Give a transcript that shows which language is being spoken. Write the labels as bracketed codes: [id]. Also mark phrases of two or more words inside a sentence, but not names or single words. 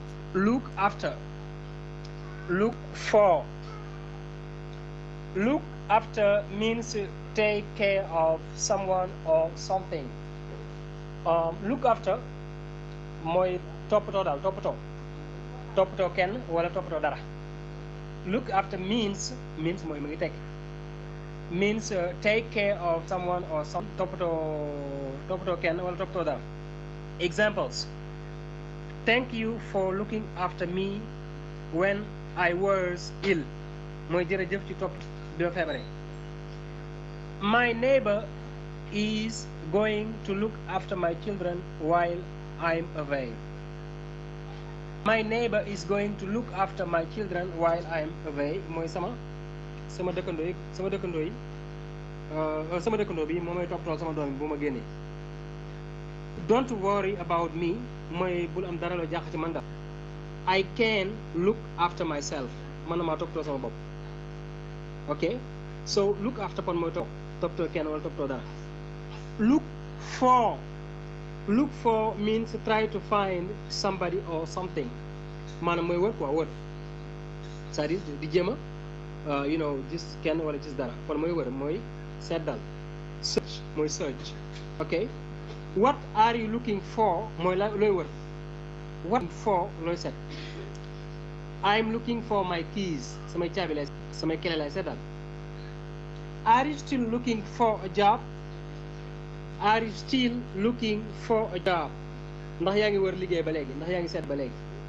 [en] look after, look for. Look after means take care of someone or something. Look after [wo] mooy toppatoo daal toppatoo kenn wala toppatoo dara. [en] Look after means [wo] mooy mu ngi tekki [en] means take care of someone or some [wo] toppatoo kenn wala toppatoo dara. [en] Examples: thank you for looking after me when I was ill. [wo] mooy jërëjëf ci topp bi ma feebaree. [en] My neighbor is going to look after my children while I'm away. My neighbor is going to look after my children while I'm away [wo] mooy sama dëkkandoo yi sama dëkkandoo bi moo may toppatoo sama doom bu ma génnee. [en] Don't worry about me [wo] mooy bul am dara loo jaax ci man daal. [en] I can look after myself [wo] man maa toppatoo sama bopp. [en] Okay, so look after [wo] kon mooy toppatoo kenn wala toppatoo dara. [en] Look for means try to find somebody or something [wo] maanaam mooy wër quoi wër c'est-à-dire di jéem a gis kenn wala gis dara kon mooy wër mooy seddal. [en] Search mooy search. Okay, what are you looking for [wo] mooy looy wër. [en] What for [wo] looy set. [en] I'm looking for my keys [wo] samay caabi lay samay kele lay seddal. [en] Are you still looking for a job? Are you still looking for a job? [wo] ndax yaa ngi wër liggéey ba léegi ndax yaa ngi seet ba léegi.